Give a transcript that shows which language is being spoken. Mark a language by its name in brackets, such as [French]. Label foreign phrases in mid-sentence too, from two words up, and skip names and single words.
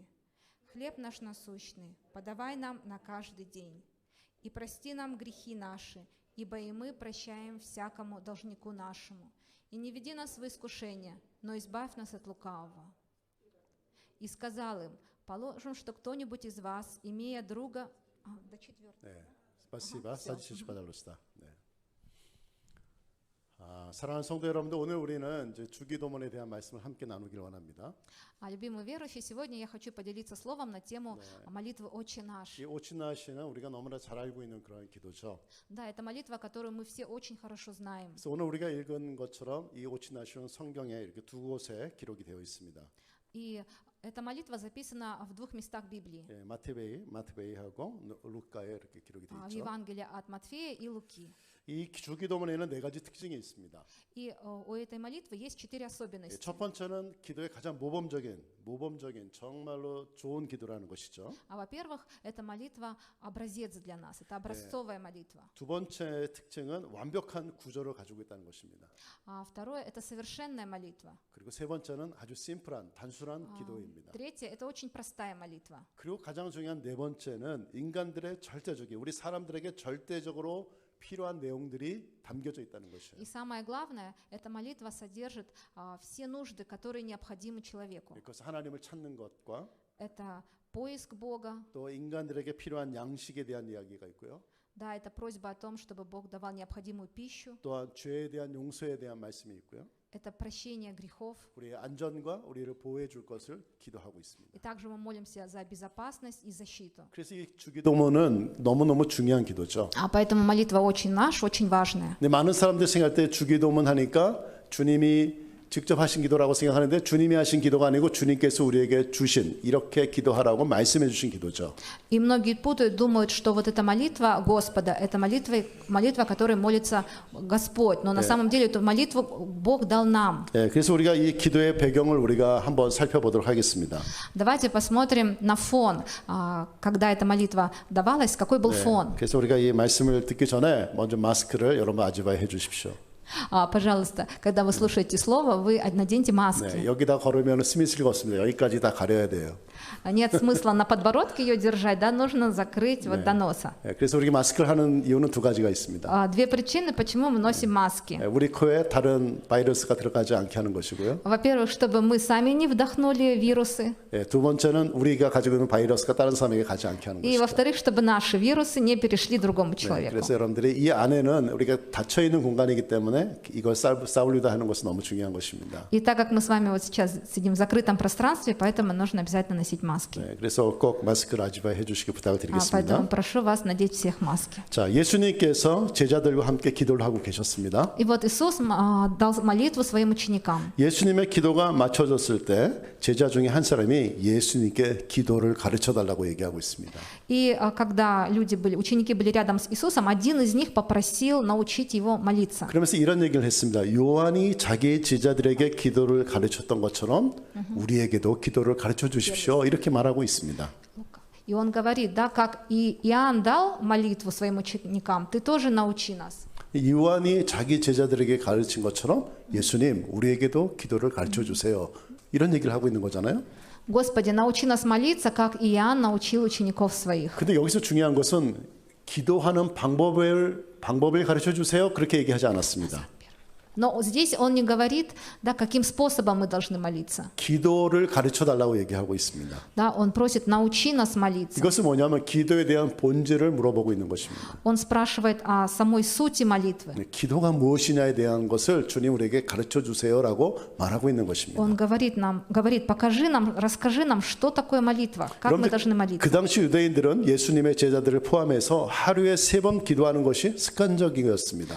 [Russian] Хлеб наш насущный подавай нам на каждый день. И прости нам грехи наши, ибо и мы прощаем всякому должнику нашему. И не веди нас в искушение, но избавь нас от лукавого». И сказал им: «Положим, что кто-нибудь из вас, имея друга...» до 4. 네, спасибо. садитесь пожалуйста. 네. [Korean] 사랑하는 성도 여러분들, 오늘 우리는 이제 주기도문에 대한 말씀을 함께 나누기를 원합니다. [Russian] Любимые верующие, сегодня я хочу поделиться словом на тему молитвы «Отче наш». [Korean] 이 오치 나시는 우리가 너무나 잘 알고 있는 그런 기도죠. [Russian] Да, это молитва, которую мы все очень хорошо знаем. [Korean] 그래서 오늘 우리가 읽은 것처럼 이 오치 나시는 성경에 이렇게 두 곳에 기록이 되어 있습니다. [Russian] И эта молитва записана в двух местах Библии. [Korean] 예, 마태베이하고 루카에 이렇게 기록이 되어 [Russian] В [Korean] 있죠. [Russian] Евангелии от Матфея и Луки. [Korean] 이 주기도문에는 네 가지 특징이 있습니다. [Russian] И у этой молитвы есть 4 особенности. [Korean] 첫 번째는 기도의 가장 모범적인 정말로 좋은 기도라는 것이죠. [Russian] Во-первых, эта молитва образец для нас, это образцовая молитва. [Korean] 두 번째 특징은 완벽한 구조를 가지고 있다는 것입니다. [Russian] Второе, это совершенная молитва. [Korean] 그리고 세 번째는 아주 심플한 단순한 기도입니다. [Russian] Третье, это очень простая молитва. [Korean] 그리고 가장 중요한 네 번째는 인간들의 절대적인 우리 사람들에게 절대적으로 필요한 내용들이 담겨져 있다는 것이에요. [Russian] И самое главное, эта молитва содержит все нужды, которые необходимы человеку. [Korean] 그래서 하나님을 찾는 것과 [Russian] Это поиск Бога, [Korean] 또 인간들에게 필요한 양식에 대한 이야기가 있고요. [Russian] да, это просьба о том, чтобы Бог давал необходимую пищу, [Korean] 또한 죄에 대한 용서에 대한 말씀이 있고요. [Russian] это прощение грехов. [Korean] 우리의 안전과 우리를 보호해 줄 것을 기도하고 있습니다. [Russian] И также мы молимся за безопасность и защиту. [Korean] 그래서 이 주기도문은 너무너무 중요한 기도죠. [Russian] А поэтому молитва очень наша, очень важная. [Korean] 근데 많은 사람들 생각할 때 주기도문 하니까 주님이 직접 하신 기도라고 생각하는데 주님이 하신 기도가 아니고 주님께서 우리에게 주신 이렇게 기도하라고 말씀해 주신 기도죠. [Russian] И многие путают, думают, что вот эта молитва Господа, это молитва, которой молится Господь. Но на самом деле эту молитву Бог дал нам. [Korean] 예, 그래서 우리가 이 기도의 배경을 우리가 한번 살펴보도록 하겠습니다. [Russian] Давайте посмотрим на фон, когда эта молитва давалась, какой был фон. [Korean] 그래서 우리가 이 말씀을 듣기 전에 먼저 마스크를 여러분 아지바이 해 주십시오. [Russian] Пожалуйста, когда вы слушаете слово, вы наденьте маски. [Korean] 네, 여기다 걸으면 스미스가 없습니다. 여기까지 다 가려야 돼요. [Russian] Нет смысла на подбородке ее держать, да, нужно закрыть вот до носа. [Korean] 예, 그래서 우리가 마스크를 하는 이유는 두 가지가 있습니다. [Russian] Две причины, почему мы носим маски. [Korean] 예, 우리 코에 다른 바이러스가 들어가지 않게 하는 것이고요. [Russian] Во-первых, чтобы мы сами не вдохнули вирусы. [Korean] 예, 두 번째는 우리가 가지고 있는 바이러스가 다른 사람에게 가지 않게 하는 [Russian] И [Korean] 것이죠. [Russian] во-вторых, чтобы наши вирусы не перешли другому человеку. [Korean] 그래서 여러분들이 이 안에는 우리가 닫혀 있는 공간이기 때문에 이걸 싸우려다 하는 것은 너무 중요한 것입니다. [Russian] И так как мы с вами вот сейчас сидим в закрытом пространстве, поэтому нужно обязательно носить маски. [Korean] 네, 그래서 꼭 마스크를 아지바이 해주시기 부탁을 드리겠습니다. [Russian] Поэтому прошу вас надеть всех маски. [Korean] 자, 예수님께서 제자들과 함께 기도를 하고 계셨습니다. [Russian] И вот Иисус дал молитву своим ученикам. [Korean] 예수님의 기도가 맞춰졌을 때 제자 중에 한 사람이 예수님께 기도를 가르쳐 달라고 얘기하고 있습니다. [Russian] И когда ученики были рядом с Иисусом, один из них попросил научить его молиться. [Korean] 그러면서 이런 얘기를 했습니다. 요한이 자기 제자들에게 기도를 가르쳤던 것처럼 우리에게도 기도를 가르쳐 주십시오. 이렇게 말하고 있습니다. [Russian] И он говорит, да, как и Иоанн дал молитву своим ученикам, ты тоже научи нас. [Korean] 요한이 자기 제자들에게 가르친 것처럼 예수님, 우리에게도 기도를 가르쳐 주세요. 이런 얘기를 하고 있는 거잖아요. [Russian] Господи, научи нас молиться, как Иоанн научил учеников своих. [Korean] 근데 여기서 중요한 것은 기도하는 방법을 가르쳐 주세요. 그렇게 얘기하지 않았습니다. [Russian] Но здесь он не говорит, да, каким способом мы должны молиться. [Korean] 기도를 가르쳐 달라고 얘기하고 있습니다. [Russian] Да, он просит, научи нас молиться. [Korean] 이것은 뭐냐면 기도에 대한 본질을 물어보고 있는 것입니다. [Russian] Он спрашивает о самой сути молитвы. [Korean] 네, 기도가 무엇이냐에 대한 것을 주님 우리에게 가르쳐 주세요라고 말하고 있는 것입니다. [Russian] Он говорит, покажи нам, расскажи нам, что такое молитва, как мы должны молиться. [Korean] 그 당시 유대인들은 예수님의 제자들을 포함해서 하루에 3번 기도하는 것이 습관적이었습니다.